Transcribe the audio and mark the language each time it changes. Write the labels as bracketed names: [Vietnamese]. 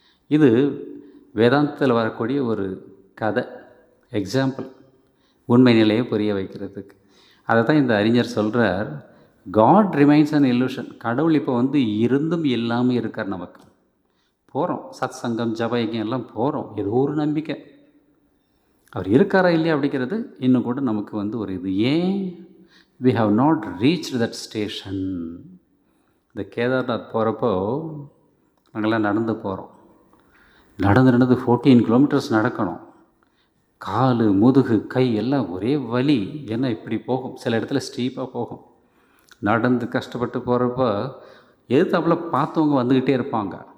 [Tamil] இது வேதாந்தத்தில் வரக்கூடிய ஒரு கதை, எக்ஸாம்பிள், உண்மை நிலையை புரிய வைக்கிறதுக்கு. அதை தான் இந்த அறிஞர் சொல்கிறார், [English] God remains an illusion. [Tamil] கடவுள் இப்போ இருந்தும் இல்லாமல் இருக்கார். நமக்கு போகிறோம், சத் சங்கம் ஜபயக்கம் எல்லாம் போகிறோம், ஏதோ ஒரு நம்பிக்கை அவர் இருக்காரா இல்லையா அப்படிங்கிறது இன்னும் கூட நமக்கு ஒரு இது. ஏன் [English] we have not reached that station. [Tamil] இந்த கேதார்நாத் போகிறப்போ நாங்கள்லாம் நடந்து போகிறோம். நடந்து 14 கிலோமீட்டர்ஸ் நடக்கணும். கால், முதுகு, கை எல்லாம் ஒரே வலி. ஏன்னா இப்படி போகும், சில இடத்துல ஸ்டீப்பாக போகும். நடந்து கஷ்டப்பட்டு போகிறப்போ எதிர்த்தாப்புல பார்த்தவங்க வந்துக்கிட்டே இருப்பாங்க.